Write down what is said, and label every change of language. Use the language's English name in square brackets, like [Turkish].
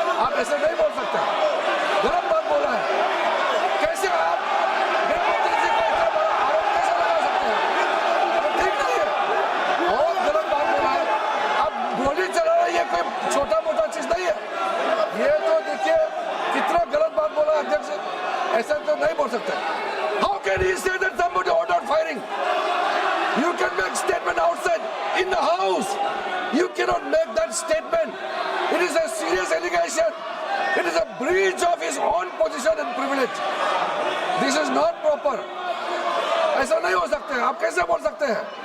[Hindi] आप ऐसे नहीं बोल सकते, गलत बात बोला है। कैसे आप गृहमंत्री जी को इतना बड़ा आरोप कैसे लगा सकते हैं? ठीक नहीं है, बहुत गलत बात बोला है। अब गोली चलाना ये कोई छोटा मोटा चीज नहीं है। ये तो देखिए कितना गलत बात बोला अध्यक्ष, ऐसा तो नहीं बोल सकते। [English] How can he say that somebody ordered firing? You can make statement outside in the house. You cannot make that statement. It is a serious allegation. It is a breach of his own position and privilege. This is not proper. [Hindi] ऐसा नहीं हो सकते, आप कैसे बोल सकते हैं?